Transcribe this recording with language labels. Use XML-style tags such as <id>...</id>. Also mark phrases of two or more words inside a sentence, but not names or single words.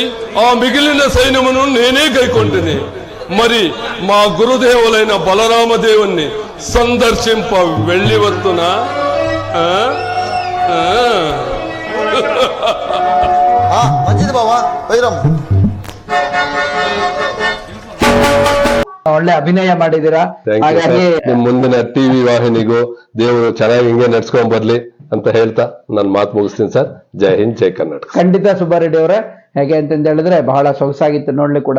<te>ఆ మిగిలిన సైన్యమును నేనే గైకొంటిని. మరి మా గురుదేవులైన బలరామదేవుణ్ణి సందర్శింప వెళ్ళి వస్తున్నా. మంచిది బావా, వైరం.</te> <kn>ಒಳ್ಳೆ ಅಭಿನಯ ಮಾಡಿದೀರಾ. ಹಾಗಾಗಿ ನಿಮ್ ಮುಂದಿನ ಟಿವಿ ವಾಹಿನಿಗೂ ದೇವರು ಚೆನ್ನಾಗಿ ಹಿಂಗೆ ನಡ್ಸ್ಕೊಂಡ್ ಬರ್ಲಿ ಅಂತ ಹೇಳ್ತಾ ನನ್ನ ಮಾತು ಮುಗಿಸ್ತೀನಿ ಸರ್. ಜೈ ಹಿಂದ್, ಜೈ ಕರ್ನಾಟಕ. ಖಂಡಿತ ಸುಬ್ಬಾರೆಡ್ಡಿ ಅವರೇ, ಹೇಗೆ ಅಂತಂದ ಹೇಳಿದ್ರೆ ಬಹಳ ಸೊಗಸಾಗಿತ್ತು ನೋಡ್ಲಿ ಕೂಡ.</kn>